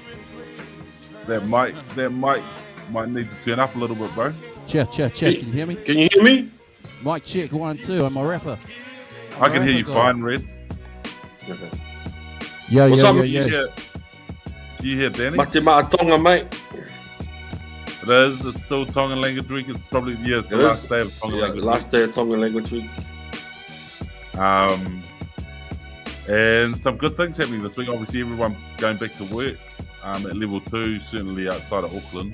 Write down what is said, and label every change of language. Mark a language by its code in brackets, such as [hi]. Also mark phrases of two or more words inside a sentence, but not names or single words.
[en] That mic might need to turn up a little bit, bro. Check. Can you hear me? Can you hear me? Mic check 1, 2. I'm a rapper. I can hear you fine, Red. Yo. What's up? Do you hear Danny? Mate Tonga, mate. It is. It's still Tongan Language Week. It's probably, it's the last day of Tongan Language last Week. day of Tongan Language Week. And some good things happening this week. Obviously, everyone going back to work at level 2, certainly outside of Auckland.